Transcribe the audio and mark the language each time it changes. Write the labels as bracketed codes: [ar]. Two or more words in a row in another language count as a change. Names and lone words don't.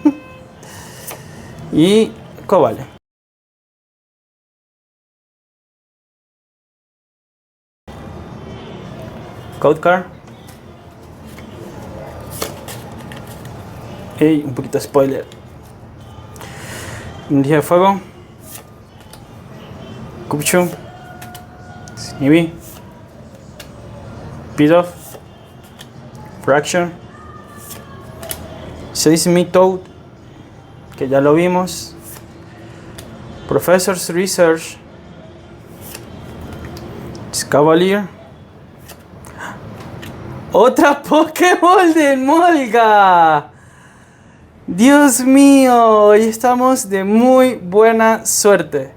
[es] Y Cobalion. Code Card. Hey, un poquito de spoiler. Energía de Fuego. Cupcho. Snivy. Pidove. Fraction. Seismic Toad, que ya lo vimos. Professor's Research. Cavalier. Otra Pokéball de Molga. Dios mío, hoy estamos de muy buena suerte.